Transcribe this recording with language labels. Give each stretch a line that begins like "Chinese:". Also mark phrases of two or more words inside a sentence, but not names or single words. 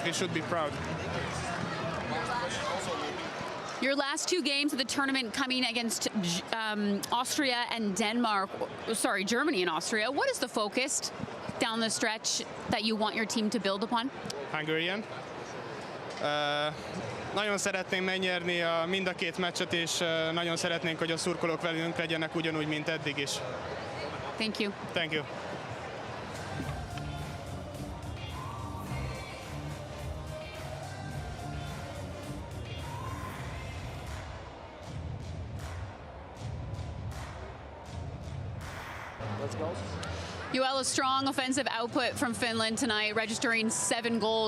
English: We should be proud. Your last two games of the tournament coming against Austria and Denmark, sorry, Germany and Austria. What is the focus down the stretch that you want your team to build upon? Hungarian.
Hungarian: Nagyon szeretnénk megnyerni mind a két meccset, és nagyon szeretnénk, hogy a szurkolók velünk legyenek ugyanúgy, mint eddig is.
English: Thank you. Thank you. Joel, a strong offensive output from Finland tonight, registering 7 goals.